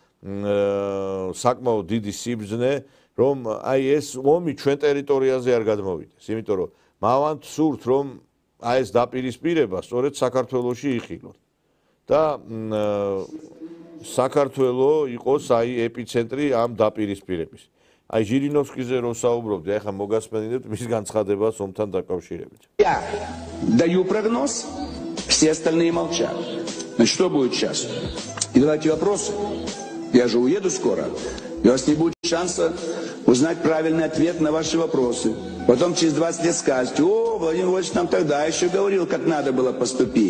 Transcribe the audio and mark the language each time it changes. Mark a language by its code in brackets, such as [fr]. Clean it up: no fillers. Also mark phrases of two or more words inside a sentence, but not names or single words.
[ka] საკმაოდ დიდი სიბრძნე, რომ აი ეს ომი ჩვენ ტერიტორიაზე არ გადმოვიდეს, იმიტომ რომ მავანთ სურთ, რომ აი ეს დაპირისპირება სწორედ საქართველოში იხილოს და საქართველო იყოს აი ეპიცენტრი ამ დაპირისპირების. Ai Жириновскиზე რო საუბრობდი, აი ხა მოგასმენინებთ მის განცხადებას ომთან დაკავშირებით. [ru] Я даю прогноз, все остальные молчат. Значит, что будет сейчас? И давайте вопросы. Я же уеду скоро. И у вас не будет шанса узнать правильный ответ на ваши вопросы. Потом через 20 лет скажете: о, Владимир Владимирович нам тогда еще говорил, как надо было поступить.